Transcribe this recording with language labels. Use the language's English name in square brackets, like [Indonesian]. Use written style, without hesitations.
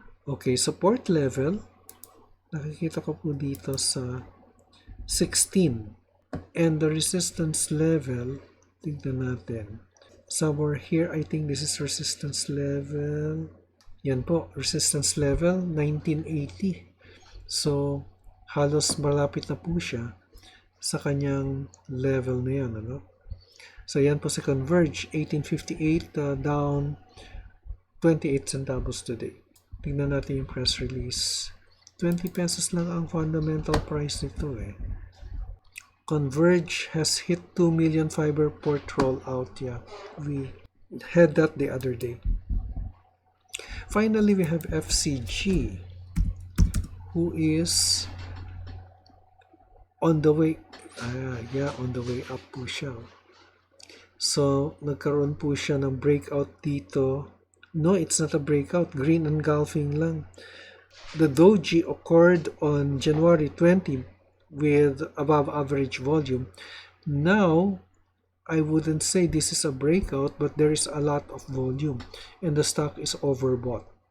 [Filipino] Okay, support level, nakikita ko po dito sa 16. [English] And the resistance level, [Filipino] tignan natin. [English] Somewhere here, I think this is resistance level. [Filipino] Yan po, resistance level 1980. So, halos malapit na po siya sa kanyang level na yan. So, yan po si Converge, 1858, [English] down 28 centavos today. [Filipino] Tingnan natin yung press release. 20 pesos lang ang fundamental price nito [English] Converge has hit 2 million fiber port rollout. Yeah, we had that the other day. Finally, we have FCG, who is on the way, on the way up [Filipino] po siya. So, nagkaroon po siya ng breakout dito. [English] No, it's not a breakout. Green engulfing lang. The doji occurred on January 20 with above average volume. Now, I wouldn't say this is a breakout, but there is a lot of volume and the stock is overbought.